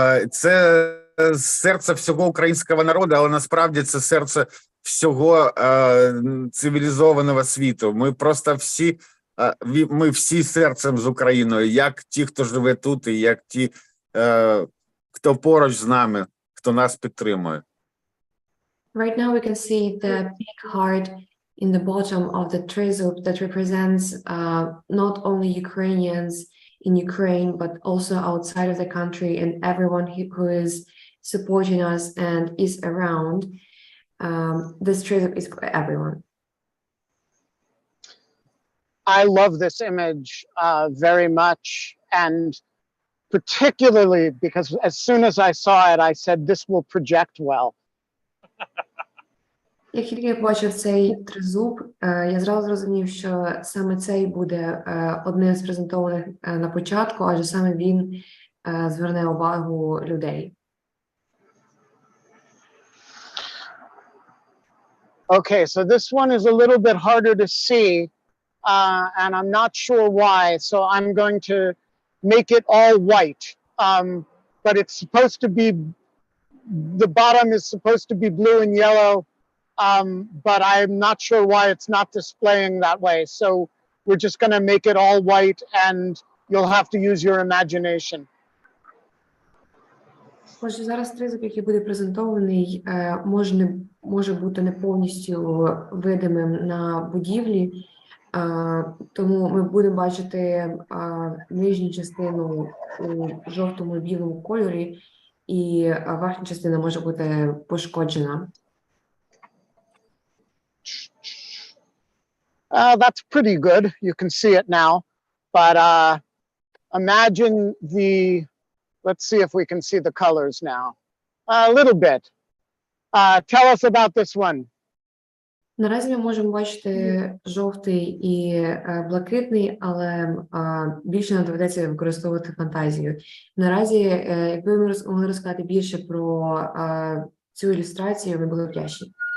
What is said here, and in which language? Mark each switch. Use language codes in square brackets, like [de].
[uk] Це серце всього українського народу, але насправді це серце всього цивілізованого світу. Ми просто всі, ми всі серцем з Україною, як ті, хто живе тут, і як ті, хто поруч з нами, хто нас підтримує. [en] Right now we can see the big heart in the bottom of the trezub that represents not only Ukrainians in Ukraine, but also outside of the country and everyone who is supporting us and is around. This trezub is for everyone. I love this image very much, and particularly because as soon as I saw it, I said, this will project well. [uk] Як тільки я побачив цей тризуб, я зразу зрозумів, що саме цей буде одним з презентованих на початку, адже саме він зверне увагу людей. [en] Okay, so this one is a little bit harder to see, and I'm not sure why, so I'm going to make it all white. But it's supposed to be, the bottom is supposed to be blue and yellow, but I'm not sure why it's not displaying that way. So we're just going to make it all white, and you'll have to use your imagination. [uk] Отже, зараз тризуб, який буде презентований, може бути не повністю видимим на будівлі, тому ми будемо бачити нижню частину у жовтому і білому кольорі, і верхня частина може бути пошкоджена. [en] That's pretty good. You can see it now, but imagine let's see if we can see the colors now. A little bit. Tell us about this one. [uk] Наразі ми можемо бачити жовтий і блакитний, але більше нам доведеться використовувати фантазію. Наразі, якби ми могли розказати більше про цю ілюстрацію, ми були вдячні.